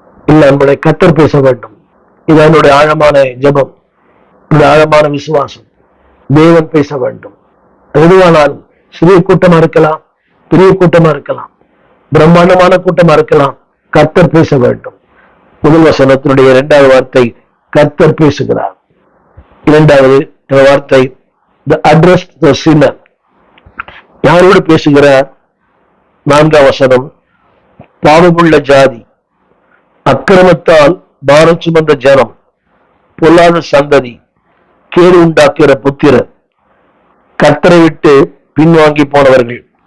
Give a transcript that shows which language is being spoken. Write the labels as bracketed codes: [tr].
[ta] இல்லை, நம்முடைய கர்த்தர் பேச வேண்டும். இது என்னுடைய ஆழமான ஜெபம், என்னுடைய ஆழமான விசுவாசம். தேவன் பேச வேண்டும். எதுவானாலும் சிறிய கூட்டமா இருக்கலாம், பெரிய கூட்டமா இருக்கலாம், பிரம்மாண்டமான கூட்டமா இருக்கலாம், கர்த்தர் பேச வேண்டும். முதல் வசனத்தினுடைய 2வது வார்த்தை கர்த்தர் பேசுகிறார். 2வது வார்த்தை [en] the address the sinner. [ta] யாரோடு பேசுகிறார்? 4ஆம் வசனம் பாவமுள்ள ஜாதி, அக்கிரமத்தால் பாரம் சுமந்த ஜனம், பொல்லாத சந்ததி, கேடு உண்டாக்குகிற புத்திரர், கர்த்தரை விட்டு பின்வாங்கி போனவர்கள்.